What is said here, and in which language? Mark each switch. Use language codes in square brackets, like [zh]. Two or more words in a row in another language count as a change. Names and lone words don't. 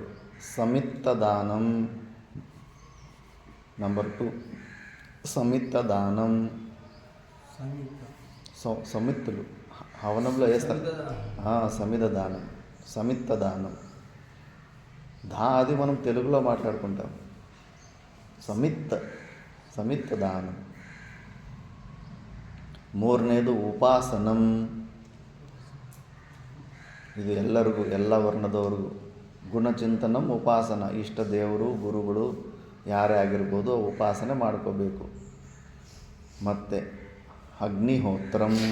[kn] ಸಮಿತ್ತ ದಾನಂ. ನಂಬರ್ 2 [te] సమిత్త దానం. సమిత్తులు హవనంలో వేస్తారు. సమిధ దానం, సమిత్త దానం. అది మనం తెలుగులో మాట్లాడుకుంటాం. సమిత్త దానం. [kn] ಮೂರನೇದು ಉಪಾಸನಂ. ಇದು ಎಲ್ಲರಿಗೂ, ಎಲ್ಲ ವರ್ಣದವ್ರಿಗೂ. ಗುಣಚಿಂತನಂ ಉಪಾಸನ. ಇಷ್ಟ ದೇವರು, ಗುರುಗಳು ಯಾರೇ ಆಗಿರ್ಬೋದು, ಉಪಾಸನೆ ಮಾಡ್ಕೋಬೇಕು. ಮತ್ತು ಅಗ್ನಿಹೋತ್ರಂ.